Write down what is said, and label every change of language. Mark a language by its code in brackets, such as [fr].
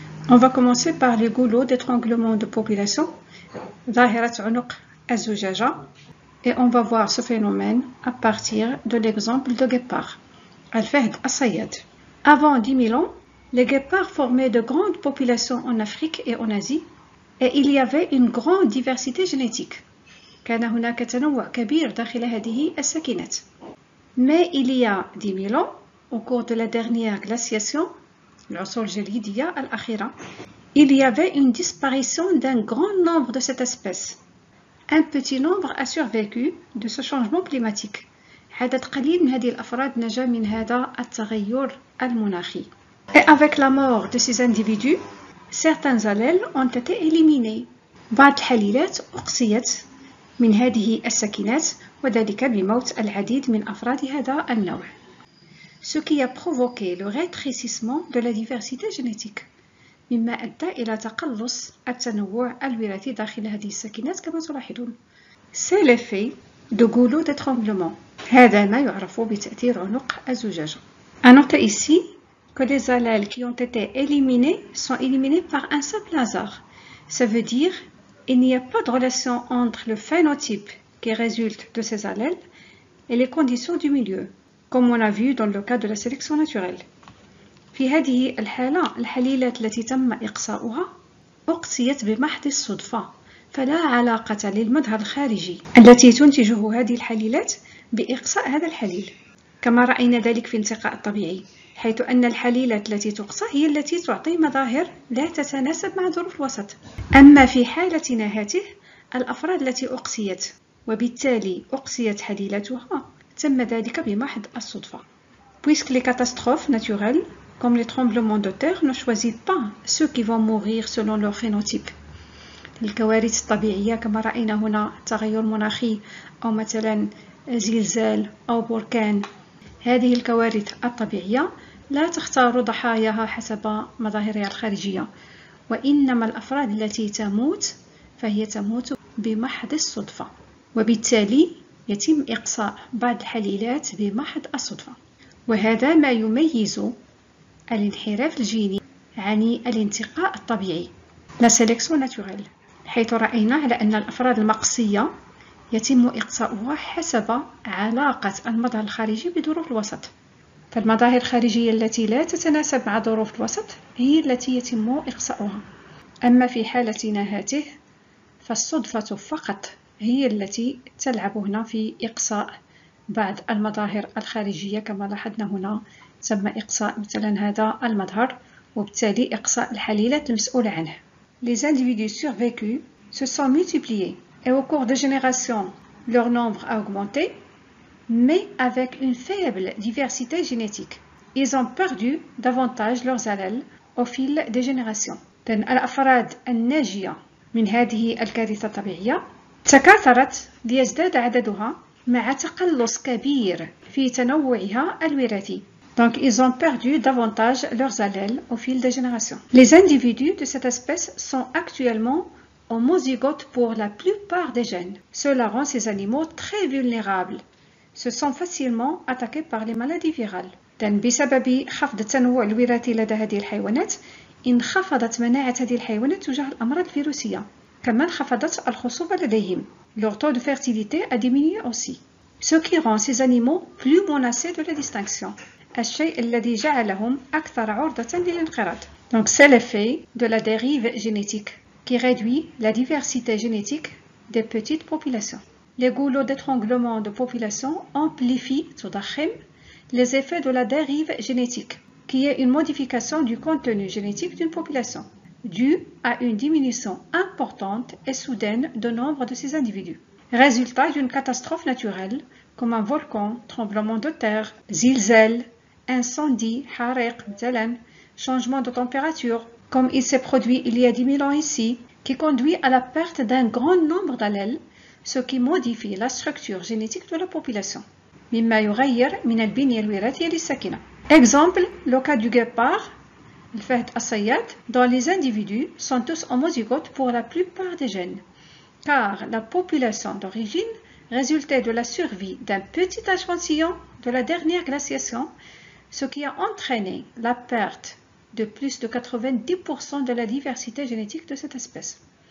[fr] On va commencer par les goulots d'étranglement de population, [ar] ظاهرة عنق الزجاجة, [fr] et on va voir ce phénomène à partir de l'exemple de guépard. [ar] الفهد الصياد. [fr] Avant 10 000 ans, les guépards formaient de grandes populations en Afrique et en Asie, et il y avait une grande diversité génétique. [ar] كان هناك تنوع كبير داخل هذه السكنات. [fr] Mais il y a 10 000 ans, au cours de la dernière glaciation, [ar] العصور الجليدية الأخيرة, [fr] il y avait une disparition d'un grand nombre de cette espèce. Un petit nombre a survécu de ce changement climatique. [ar] عدد قليل من هذه الأفراد نجا من هذا التغير المناخي. [fr] Et avec la mort de ces individus, certains allèles ont été éliminés. [ar] بعض الحليلات أقصيت من هذه السكنات وذلك بموت العديد من أفراد هذا النوع. [fr] ce qui a provoqué le rétrécissement de la diversité génétique [ar] مما أدى إلى تقلص التنوع الوراثي داخل هذه الساكنات كما تلاحظون. [fr] C'est l'effet de goulot d'étranglement. [ar] هذا ما يعرف بتأثير عنق الزجاجة. [fr] À noter ici que les allèles qui ont été éliminés sont éliminés par un simple hasard. Ça veut dire qu'il n'y a pas de relation entre le phénotype qui résulte de ces allèles et les conditions du milieu, comme on a vu dans le cas de la sélection naturelle. [ar] في هذه الحالة الحليلات التي تم إقصاؤها أقصيت بمحض الصدفة، فلا علاقة للمظهر الخارجي التي تنتجه هذه الحليلات بإقصاء هذا الحليل، كما رأينا ذلك في الانتقاء الطبيعي، حيث أن الحليلات التي تقصى هي التي تعطي مظاهر لا تتناسب مع ظروف الوسط. أما في حالتنا هذه الأفراد التي أقصيت وبالتالي أقصيت حليلتها تم ذلك بمحض الصدفة. Puisque les catastrophes naturelles comme les tremblements de terre ne choisissent pas ceux qui vont mourir selon leur phénotype. الكوارث الطبيعية كما رأينا هنا تغير مناخي أو مثلا زلزال أو بركان، هذه الكوارث الطبيعية لا تختار ضحاياها حسب مظاهرها الخارجية، وإنما الأفراد التي تموت فهي تموت بمحض الصدفة، وبالتالي يتم إقصاء بعض الحليلات بمحض الصدفة. وهذا ما يميز الانحراف الجيني عن الانتقاء الطبيعي [fr] لا سيليكسيون ناتوريل، [ar] حيث رأينا على أن الأفراد المقصية يتم إقصاؤها حسب علاقة المظهر الخارجي بظروف الوسط، فالمظاهر الخارجية التي لا تتناسب مع ظروف الوسط هي التي يتم إقصاؤها. أما في حالتنا هذه فالصدفة فقط هي التي تلعب هنا في إقصاء بعض المظاهر الخارجية، كما لاحظنا هنا تم إقصاء مثلا هذا المظهر وبالتالي إقصاء الحليلات المسؤولة عنه. [fr] Les individus survécus se sont multipliés et au cours des générations leur nombre a augmenté, mais avec une faible diversité génétique. Ils ont perdu davantage leurs allèles au fil des générations. [ar] الأفراد الناجية من هذه الكارثة الطبيعية تكاثرت ليزداد عددها مع تقلص كبير في تنوعها الوراثي. [fr] Donc, ils ont perdu davantage leurs allèles au fil des générations. Les individus de cette espèce sont actuellement homozygotes pour la plupart des gènes. Cela rend ces animaux très vulnérables. Se sont facilement attaqués par les maladies virales. [ar] بسبب خفض التنوع الوراثي لدى هذه الحيوانات انخفضت مناعة هذه الحيوانات تجاه الأمراض الفيروسية، كما انخفضت الخصوبة لديهم. [fr] Leur taux de fertilité a diminué aussi, ce qui rend ces animaux plus menacés de la distinction. [ar] الشيء الذي جعلهم أكثر عرضة للانقراض. [fr] Donc c'est l'effet de la dérive génétique qui réduit la diversité génétique des petites populations. Les goulots d'étranglement de population amplifient [ar] تضخم [fr] les effets de la dérive génétique, qui est une modification du contenu génétique d'une population, due à une diminution importante et soudaine du nombre de ces individus. Résultat d'une catastrophe naturelle comme un volcan, tremblement de terre, [ar] zilzal, [fr] incendie, [ar] حريق مثلا, [fr] changement de température, comme il s'est produit il y a 10 000 ans ici, qui conduit à la perte d'un grand nombre d'allèles, ce qui modifie la structure génétique de la population. [ar] مما يغير من البنية الوراثية للساكنة. [fr] Exemple, le cas du guépard, [ar] الفهد الصياد, [fr] dont les individus sont tous homozygotes pour la plupart des gènes, car la population d'origine résultait de la survie d'un petit échantillon de la dernière glaciation, ce qui a entraîné la perte de plus de 90% de la diversité génétique de cette espèce.